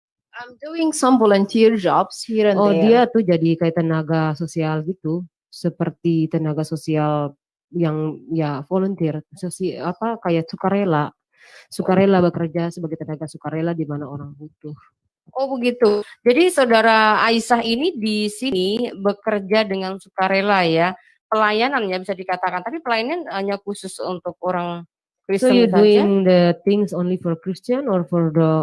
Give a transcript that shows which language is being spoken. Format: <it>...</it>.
<en>I'm doing some volunteer jobs here and Oh, there.</en> <id>dia tuh jadi kayak tenaga sosial gitu, seperti tenaga sosial yang ya volunteer, apa kayak sukarela bekerja sebagai tenaga sukarela di mana orang butuh. Oh begitu. Jadi saudara Aisyah ini di sini bekerja dengan sukarela ya. Pelayanan ya bisa dikatakan. Tapi pelayanan hanya khusus untuk orang</id> <en>So</en> <id>Kristen</id> <en>you</en> <id>saja.</id> <en>doing the things only for Christian or for</en>